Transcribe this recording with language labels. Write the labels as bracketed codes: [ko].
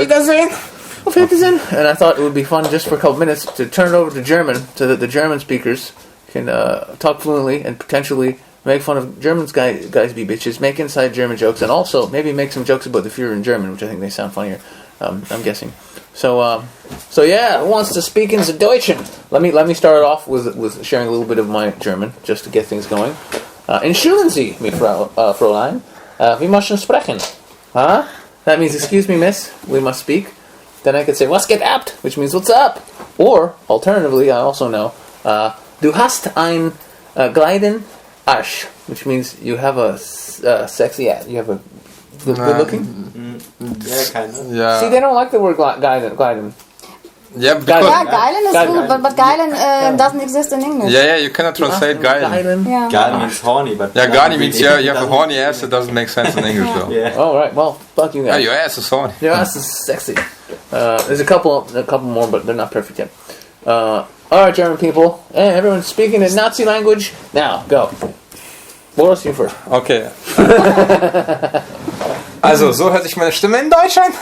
[de] Auf Wiedersehen. [en] And I thought it would be fun just for a couple minutes to turn it over to German so that the German speakers can talk fluently and potentially make fun of Germans guys be bitches, make inside German jokes, and also maybe make some jokes about the Führer in German, which I think they sound funnier. I'm guessing. So yeah, who wants to speak in the Deutschen? Let me start off with sharing a little bit of my German just to get things going. [de] Entschuldigen Sie, mich, Fräulein. Wir möchten sprechen. Huh? [en] That means, excuse me, miss, we must speak. Then I could say, [de] was geht ab? [en] Which means, what's up? Or, alternatively, I also know, [de] du hast ein Gleiden Arsch, [en] which means you have a sexy ass. You have a good looking? Yeah, kind of. Yeah. See, they don't like the word Gleiden. Yeah, because Geilen is good, but Geilen doesn't exist in English. Yeah, you cannot translate Geilen. Yeah. Geilen means horny, but... Yeah, Gani means you have a horny ass, it doesn't make sense in English though. Yeah. Oh, right, well, fuck you guys. Yeah, your ass is horny. Your ass is sexy. There's a couple more, but they're not perfect yet. Alright, German people. Hey, everyone's speaking in Nazi language. Now, go. Boris, you first. Okay. [de] Also, so hört sich meine Stimme in Deutsch an?